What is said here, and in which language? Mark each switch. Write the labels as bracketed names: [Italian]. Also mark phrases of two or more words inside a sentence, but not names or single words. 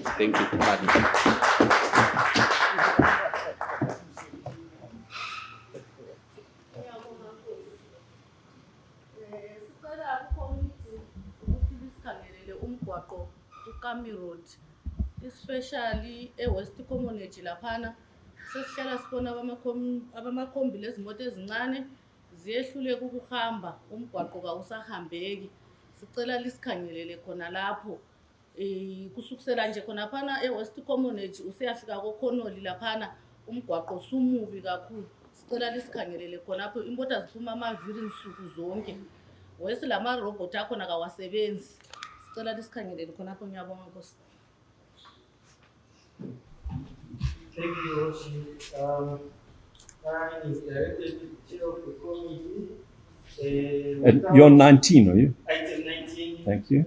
[English] Thank you, department. [North Ndebele] Kami Road, especially West Community laphana sesihlala sibona abamakhombi lezimoto ezincane ziyehluleka ukuhamba, umgwaqo kawusahambeki. Sicela lisikhangelele khona lapho kusukusela nje khona phana West Community usiyafika kokhonoli laphana umgwaqo sumubi kakhulu. Sicela lisikhangelele khona lapho imota ziphuma amaviri insuku zonke. Wesi lama robot akhona kawasebenzi. [English] Thank you, Roshi. Mine is directed to the chair of the committee. You're 19, are you? Item 19. Thank you.